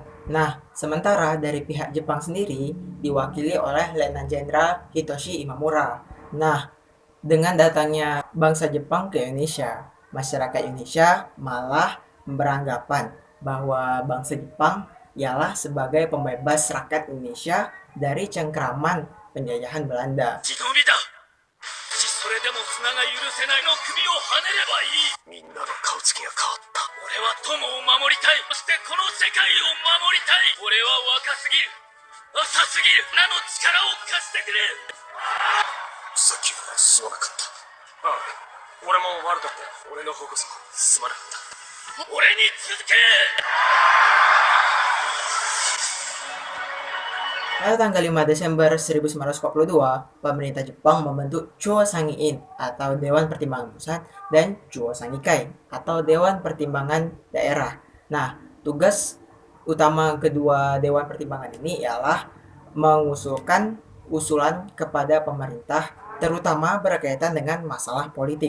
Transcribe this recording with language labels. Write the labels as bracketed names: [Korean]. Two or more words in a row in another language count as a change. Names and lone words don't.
[Indonesian] Nah, sementara dari pihak Jepang sendiri diwakili oleh Letnan Jenderal Hitoshi Imamura. Nah, dengan datangnya bangsa Jepang ke Indonesia, masyarakat Indonesia malah beranggapan bahwa bangsa Jepang ialah sebagai pembebas rakyat Indonesia dari cengkraman penjajahan Belanda. [Japanese] それでも砂が許せないの首をはねればいい。みんなの顔つきが変わった。俺は友を守りたい。そしてこの世界を守りたい。俺は若すぎる。浅すぎる。名の力を貸してくれ。さっきはすまなかった。ああ、俺も悪かったよ。俺の方こそすまなかった。俺に続け。 [Indonesian] Pada tanggal 5 Desember 1942, pemerintah Jepang membentuk Chuo Sangiin atau Dewan Pertimbangan Pusat dan Chuo Sangikai atau Dewan Pertimbangan Daerah. Nah, tugas utama kedua Dewan Pertimbangan ini ialah mengusulkan usulan kepada pemerintah terutama berkaitan dengan masalah politik.